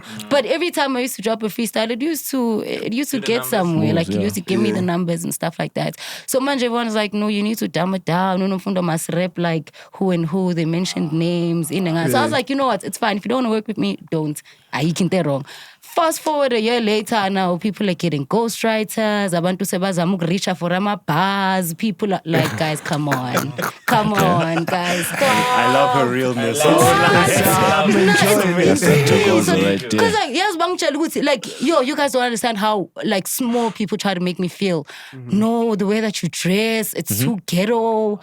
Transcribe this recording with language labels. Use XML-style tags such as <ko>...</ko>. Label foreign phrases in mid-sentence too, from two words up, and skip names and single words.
<en>But every time I used to drop a freestyle, it used to get somewhere. Like it used to give me the numbers and stuff like that. So manje everyone's like, no, you need to dumb it down. Nomfundo must rap like who and who. They mentioned names. So I was like, you know what? It's fine. If you don't want to work with me, don't. You can't tell wrong. Fast forward a year later, now people are getting ghostwriters.</en> <nd>Abantu sebazama ukuricha</nd> <en>for bars. People are like, guys, come on. Come on, guys. Stop. I love her realness. Because like, you guys don't understand how like small people try to make me feel. No, the way that you dress, it's too ghetto.</en>